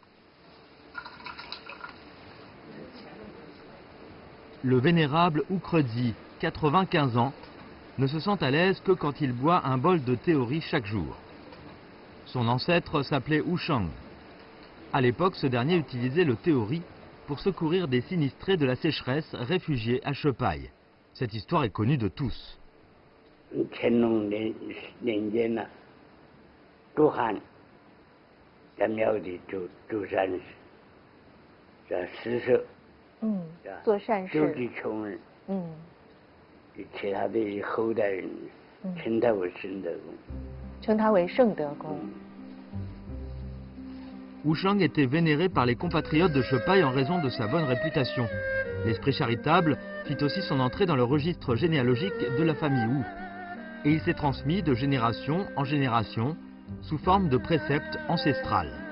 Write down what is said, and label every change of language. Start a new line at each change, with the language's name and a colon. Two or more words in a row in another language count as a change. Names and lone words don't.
French: Le vénérable Oukredi, 95 ans, ne se sent à l'aise que quand il boit un bol de thé au riz chaque jour. Son ancêtre s'appelait Wushang. À l'époque, ce dernier utilisait le thé au riz pour secourir des sinistrés de la sécheresse réfugiés à Chepaille. Cette histoire est connue de tous.
Chinese: 乾隆年间呢，朱汉在庙里做善事，施舍，做善事，救济穷人，其他的后代人称他为圣德公，称他为圣德公。
French: Wushang était vénéré par les compatriotes de Chepaille en raison de sa bonne réputation. L'esprit charitable fit aussi son entrée dans le registre généalogique de la famille Wu. Et il s'est transmis de génération en génération sous forme de préceptes ancestrales.